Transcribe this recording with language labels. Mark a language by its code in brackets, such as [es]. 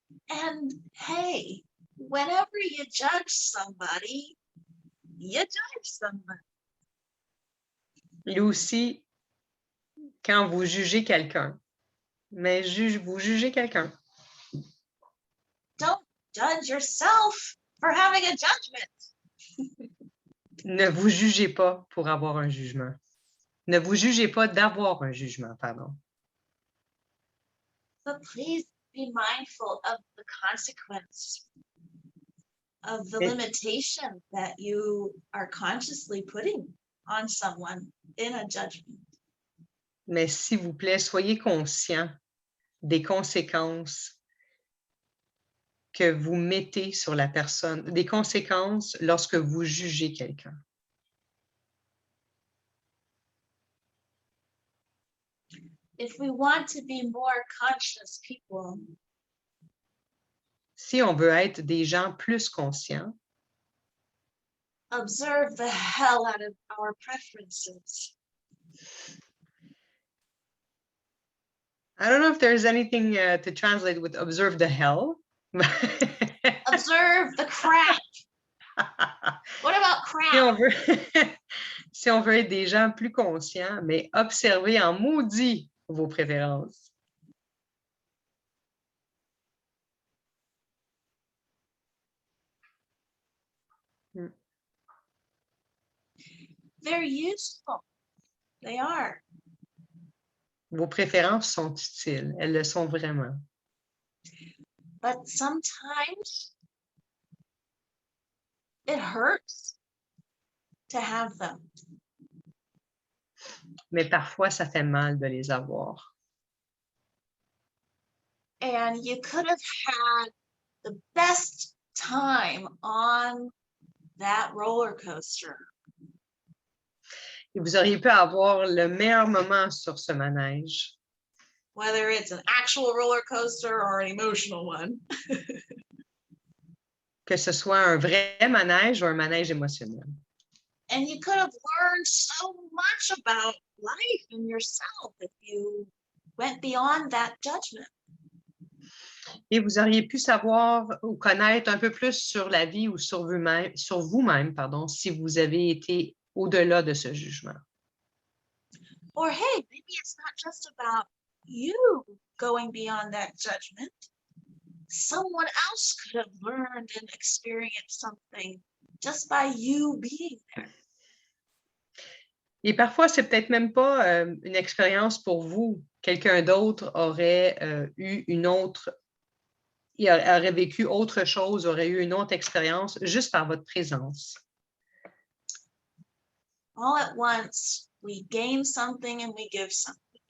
[en] And hey, whenever you judge somebody, you judge somebody. [fr] Et aussi, quand vous jugez quelqu'un, mais vous jugez quelqu'un. [en] Don't judge yourself for having a judgment. [fr] Ne vous jugez pas pour avoir un jugement. Ne vous jugez pas d'avoir un jugement, pardon. [en] But please be mindful of the consequence of the [fr] Mais- [en] limitation that you are consciously putting on someone in a judgment. [fr] Mais s'il vous plaît, soyez conscient des conséquences que vous mettez sur la personne, des conséquences lorsque vous jugez quelqu'un. [en] If we want to be more conscious people, [fr] Si on veut être des gens plus conscients, [en] observe the hell out of our preferences. I don't know if there's anything to translate with observe the hell. Observe the crap. What about [fr] Si on [en] crap? [fr] veut, si on veut être des gens plus conscients, mais observez en maudit vos préférences. [en] They're useful. They are. [fr] Vos préférences sont utiles. Elles le sont vraiment. [en] But sometimes it hurts to have them. [fr] Mais parfois, ça fait mal de les avoir. [en] And you could have had the best time on that roller coaster. [fr] Et vous auriez pu avoir le meilleur moment sur ce manège. [en] Whether it's an actual roller coaster or an emotional one. [fr] Que ce soit un vrai manège ou un manège émotionnel. [en] And you could have learned so much about life and yourself if you went beyond that judgment. [fr] Et vous auriez pu savoir ou connaître un peu plus sur la vie ou sur vous-même, pardon, si vous avez été au-delà de ce jugement. [en] Or hey, maybe it's not just about you going beyond that judgment. Someone else could have learned and experienced something just by you being there. [fr] Et parfois, c'est peut-être même pas une expérience pour vous. Quelqu'un d'autre aurait eu une autre, il aurait vécu autre chose, aurait eu une autre expérience juste par votre présence. [en] All at once, we gain something and we give something.